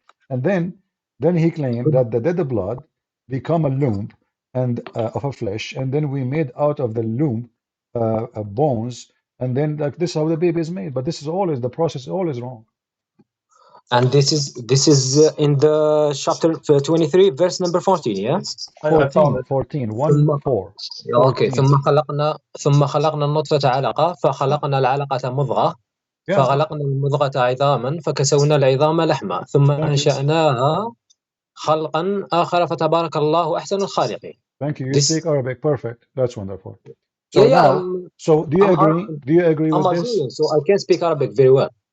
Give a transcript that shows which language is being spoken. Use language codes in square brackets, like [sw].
[en] And then he claimed that the dead blood become a lump and of a flesh, and then we made out of the lump bones, and then like this is how the baby is made. But this is always the process is always wrong. And this is in the chapter 23, verse number 14, yeah? 14, 1 4. Okay. [ar] ثم خلقنا النطفة علقة فخلقنا العلقة مضغة فخلقنا المضغة عظاما فكسونا العظام لحما ثم أنشأناها خلقا آخر فتبارك الله أحسن الخالقين. [en] Thank you. You speak Arabic. Perfect. That's wonderful. So so do you agree? Do you agree with this? So I can speak Arabic very well.